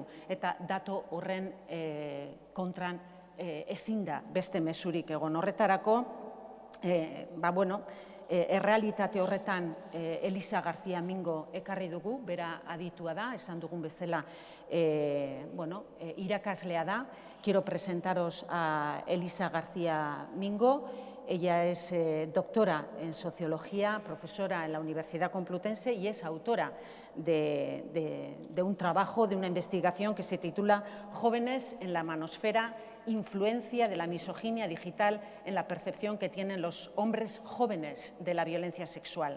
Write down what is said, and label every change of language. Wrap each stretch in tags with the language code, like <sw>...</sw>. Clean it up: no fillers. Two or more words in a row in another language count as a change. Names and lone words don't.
<eu>Eta datu horren kontran ezin da beste mezurik egon. Horretarako, errealitate horretan Elisa García Mingo ekarri dugu, bera aditua da, esan dugun bezala irakaslea da.</eu> <es>Quiero presentaros a Elisa García Mingo. Ella es doctora en Sociología, profesora en la Universidad Complutense y es autora de un trabajo, de una investigación que se titula Jóvenes en la manosfera, influencia de la misoginia digital en la percepción que tienen los hombres jóvenes de la violencia sexual.</es>